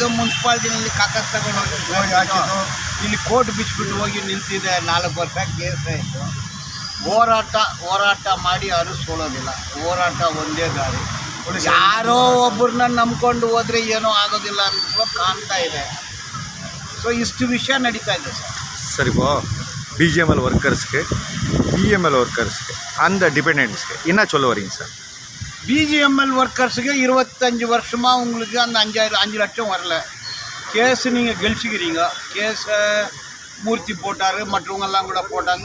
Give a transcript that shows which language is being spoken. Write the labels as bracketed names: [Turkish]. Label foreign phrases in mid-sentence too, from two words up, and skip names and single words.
[Kannada] ಮುನ್ಸಿಪಾಲ್ಟಿನಲ್ಲಿ ಕಾಕತ್ ತಗೊಂಡು ಹಾಕಿದ್ದು, ಇಲ್ಲಿ ಕೋರ್ಟ್ ಬಿಚ್ಚಿಬಿಟ್ಟು ಹೋಗಿ ನಿಂತಿದೆ. 4 ವರ್ಷ ಕೇಸ್ ಆಯಿತು. ಹೋರಾಟ ಮಾಡಿ ಯಾರೂ ಸೋಲೋದಿಲ್ಲ. ಹೋರಾಟ ಒಂದೇ ದಾರಿ. ಯಾರೋ ಒಬ್ಬರನ್ನ ನಂಬ್ಕೊಂಡು ಹೋದರೆ ಏನೋ ಆಗೋದಿಲ್ಲ ಅಂತ ಕಾಣ್ತಾ ಇದೆ. ಸೊ ಇಷ್ಟು ವಿಷಯ ನಡೀತಾ ಇದೆ ಸರ್. [Tamil] இப்போ BGML ஒர்க்கர்ஸ்க்கு, EML ஒர்க்கர்ஸ்க்கு, அந்த டிபெண்டன்ஸ்க்கு என்ன சொல்ல வரீங்க சார்? BGML ஒர்க்கர்ஸுக்கு 25 வருஷமாக உங்களுக்கு அந்த 5 லட்சம் வரல. கேஸு நீங்கள் கெலிச்சிக்கிறீங்க. கேஸை மூர்த்தி போட்டார், மற்றவங்கெல்லாம் கூட போட்டாங்க.